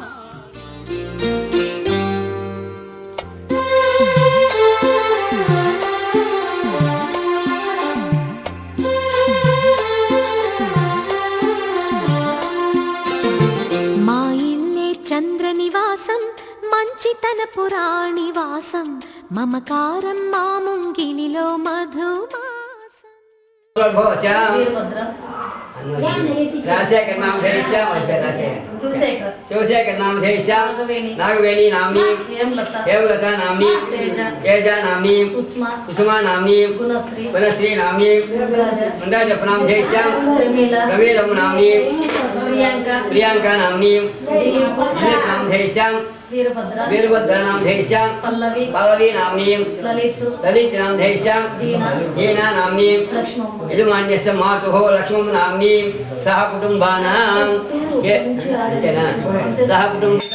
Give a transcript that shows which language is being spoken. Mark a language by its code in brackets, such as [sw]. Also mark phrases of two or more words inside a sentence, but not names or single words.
[te] మా ఇల్లే చంద్ర నివాసం మంచితన పురాణివాసం మమకారం మా ముంగినిలో మధుమాసం [sa] राजशेखर नाम धेश्याम शिवशेखर नाम धेश्याम नागवेणी नामनी हेमलता नामनी तेजा नामनी कुसुमा नामनी वनश्री नामनी मंदाजप नाम धेश्याम रविलम नामनी प्रियंका नामनी दिलीप नाम धेश्याम वीरभद्र नाम धेश्याम पल्लवी नामनी ललित नाम धेश्याम हीना नामनी यजमान्यस्य मातुः लक्ष्मण नामनी सह कुटुंबानां सह कुटुंब